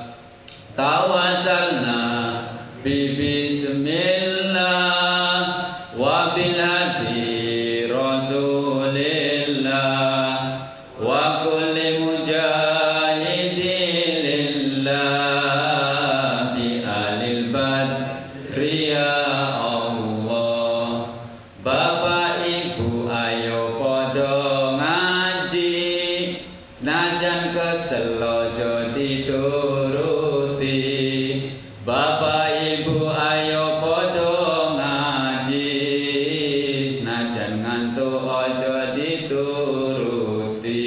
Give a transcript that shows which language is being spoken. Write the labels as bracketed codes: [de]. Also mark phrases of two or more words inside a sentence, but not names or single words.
[ar] توسلنا ببسم الله وبالهادي رسول الله وكل مجاهد لله بأهل البدر يا الله. [jv] Bapak Ibu ayo podo ngaji, senajan kesel aja dituruti. Bapak Ibu ayo podo ngaji, senajan ngantuk aja dituruti.